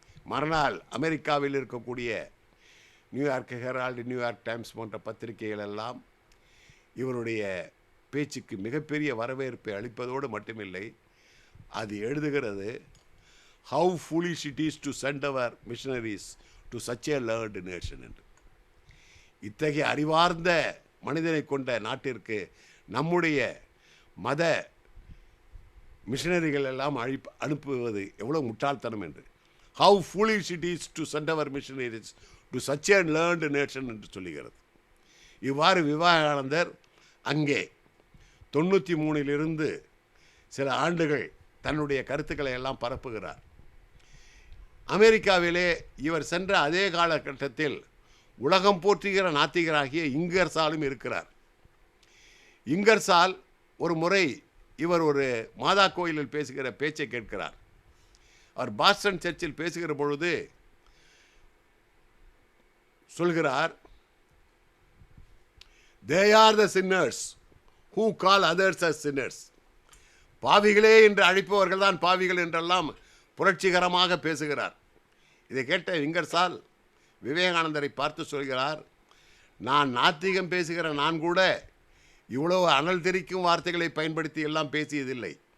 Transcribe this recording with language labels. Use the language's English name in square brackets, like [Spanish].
[Tamil] மறுநாள் அமெரிக்காவில் இருக்கக்கூடிய நியூயார்க் ஹெரால்டு, நியூயார்க் டைம்ஸ் போன்ற பத்திரிகைகள் எல்லாம் இவருடைய பேச்சுக்கு மிகப்பெரிய வரவேற்பை அளிப்பதோடு மட்டுமில்லை, அது எழுதுகிறது, [English] how foolish it is to send our missionaries to such a learned nation [Tamil] என்று. இத்தகைய அறிவார்ந்த மனிதனை கொண்ட நாட்டிற்கு நம்முடைய மத மிஷனரிகள் எல்லாம் அனுப்புவது எவ்வளோ முட்டாள்தனம் என்று. [English] how foolish it is to send our missionaries to such a learned nation [Tamil] என்று சொல்லுகிறது. இவ்வாறு விவேகானந்தர் அங்கே 93 சில ஆண்டுகள் தன்னுடைய கருத்துக்களை எல்லாம் பரப்புகிறார். அமெரிக்காவிலே இவர் சென்ற அதே காலகட்டத்தில் உலகம் போற்றுகிற நாத்திகராகிய இங்கர்சாலும் இருக்கிறார். இங்கர்சால் ஒரு முறை இவர் ஒரு மாதா கோயிலில் பேசுகிற பேச்சை கேட்கிறார். அவர் பாஸ்டன் சர்ச்சில் பேசுகிற பொழுது சொல்கிறார், [English] they are the sinners who call others as sinners. [Tamil] பாவிகளே என்று அழைப்பவர்கள் தான் பாவிகள் என்றெல்லாம் புரட்சிகரமாக பேசுகிறார். இதை கேட்ட இங்கர்சால் விவேகானந்தரை பார்த்து சொல்கிறார், நான் நாத்திகம் பேசுகிற நான் கூட இவ்வளவு அனல் தெரிக்கும் வார்த்தைகளை பயன்படுத்தி எல்லாம் பேசியதில்லை.